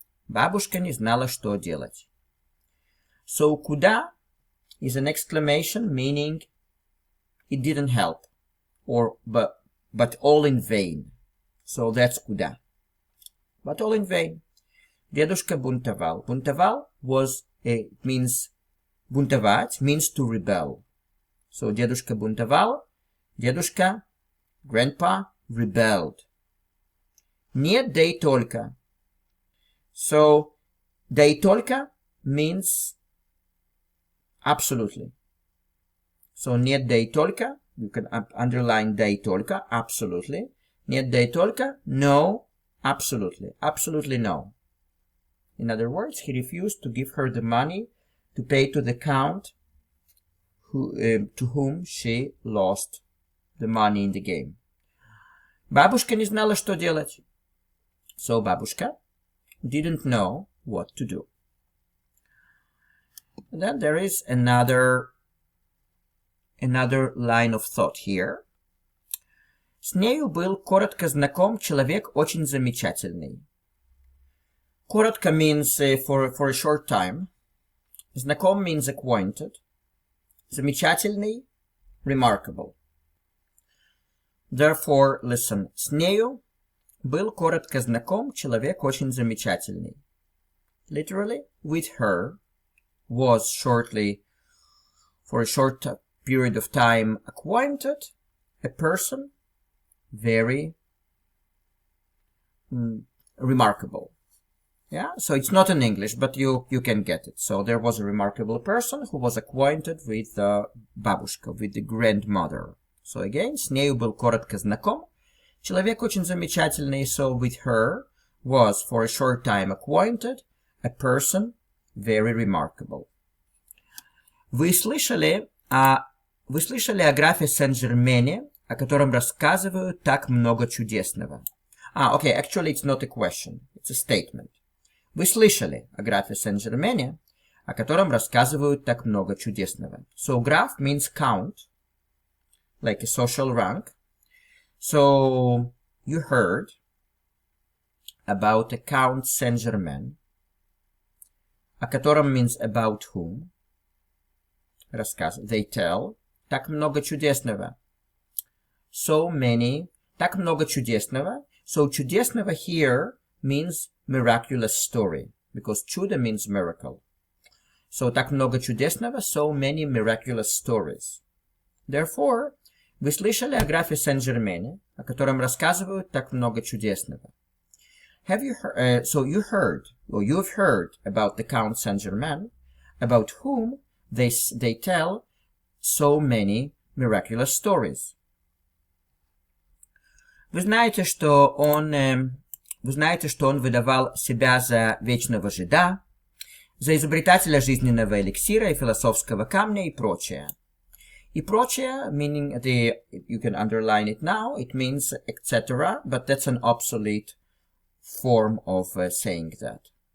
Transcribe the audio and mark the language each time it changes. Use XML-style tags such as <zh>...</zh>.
<ru>Бабушка не знала, что делать.</ru> <en>So куда is an exclamation meaning it didn't help, but all in vain. So that's куда. But all in vain.</en> <ru>Дедушка бунтовал.</ru> <en>Бунтовал means бунтовать means to rebel. So</en> <ru>дедушка бунтовал.</ru> <en>Дедушка, grandpa, rebelled.</en> <ru>Нет, да и только.</ru> <en>So</en> <ru>да и только</ru> <en>means absolutely. So</en> <ru>нет, да и только,</ru> <en>you can underline</en> <ru>да и только,</ru> <en>absolutely.</en> <ru>Нет, да и только,</ru> <en>no, absolutely. Absolutely no. In other words, he refused to give her the money to pay to the count to whom she lost the money in the game.</en> <ru>Бабушка не знала, что делать.</ru> <en>So бабушка didn't know what to do. And then there is another line of thought here.</en> <ru>С нею был коротко знаком человек очень замечательный.</ru> <en>Коротко means for a short time. Знаком means acquainted. Замечательный, remarkable. Therefore, listen.</en> <ru>С нею был коротко знаком человек очень замечательный.</ru> <en>Literally, with her was for a short period of time, acquainted, a person very remarkable. Yeah, so it's not in English, but you can get it. So there was a remarkable person who was acquainted with the бабушка, with the grandmother. So again,</en> <ru>с нею был коротко знаком. Человек очень замечательный,</ru> <en>so with her was for a short time acquainted, a person very remarkable.</en> <ru>Вы слышали Вы слышали о графе Сен-Жермене, о котором рассказывают так много чудесного?</ru> <en>Okay, actually it's not a question, it's a statement.</en> <ru>Вы слышали о графе Сен-Жермене, о котором рассказывают так много чудесного?</ru> <en>So graph means count, like a social rank. So you heard about a Count Saint-Germain,</en> <ru>о котором</ru> <en>means about whom. Рассказ. They tell.</en> <ru>Так много чудесного.</ru> <en>So many.</en> <ru>Так много чудесного.</ru> <en>So чудесного here means miraculous story, because чудо means miracle. So</en> <ru>так много чудесного,</ru> <en>so many miraculous stories. Therefore,</en> <ru>вы слышали о графе Сен-Жермене, о котором рассказывают так много чудесного.</ru> <en>Have you heard, so you heard, or you've heard about the Count Saint-Germain, about whom they tell so many miraculous stories.</en> <ru>Вы знаете, что он выдавал себя за вечного жида, за изобретателя жизненного эликсира и философского камня и прочее. И прочее,</ru> <en>meaning you can underline it now, it means etc., but that's an obsolete form of saying that.</en>